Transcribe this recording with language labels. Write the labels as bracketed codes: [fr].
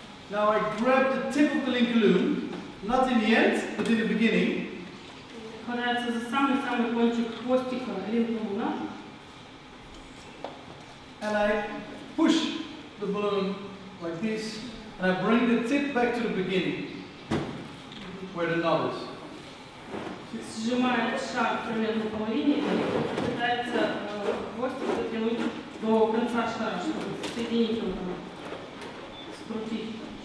[en] Now I grab the tip of the linkeloom, not in the end, but in the beginning. [ru] Хватается за самый-самый кончик хвостика линколуна. [en] And I push the balloon like this, and I bring the tip back to the beginning, where the knot is. [ru] Сжимает шар примерно половине и пытается хвостик дотянуть до конца шара, чтобы соединить его, скрутить.